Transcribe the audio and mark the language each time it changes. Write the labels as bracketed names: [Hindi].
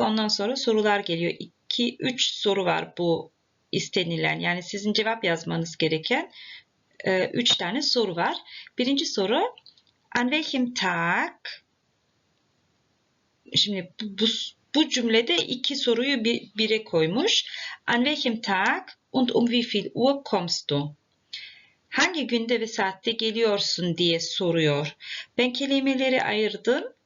[Turkish] Ondan sonra sorular geliyor. 2-3 soru var bu istenilen. Yani sizin cevap yazmanız gereken 3 tane soru var. Birinci soru, [German] an welchem Tag? [Turkish] Şimdi bu cümlede 2 soruyu bire koymuş. [German] An welchem Tag und um wie viel Uhr kommst du? [Turkish] Hangi günde ve saatte geliyorsun diye soruyor. Ben kelimeleri ayırdım.